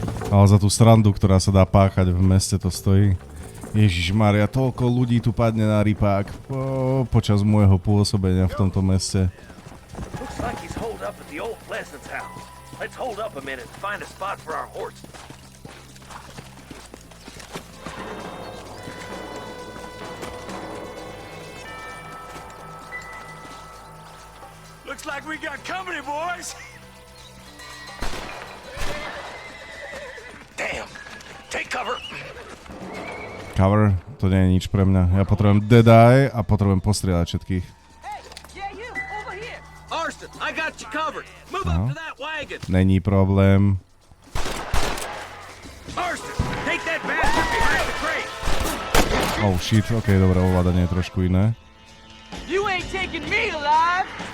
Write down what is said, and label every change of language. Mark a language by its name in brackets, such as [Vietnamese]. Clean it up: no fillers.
[Slovak] Ale za tú srandu, ktorá sa dá páchať v meste, to stojí. Ježišmaria, toľko ľudí tu padne na rypák počas môjho pôsobenia v tomto meste. [English] Looks like he's holed up at the old Pleasance house. Let's hold up a minute and find a spot for our horses. Looks like we got company, boys. Damn. Take cover. [Slovak] Cover? To nie je nič pre mňa. Ja potrebujem dead eye a potrebujem postrieľať všetkých. [English] Marston, I got you covered. Move up to that wagon. [Czech] Není problém. [English] Marston, take that bastard behind the crate. [Slovak] Oh shit, okej, dobre, ovládanie je trošku iné. [English] You ain't taking me alive.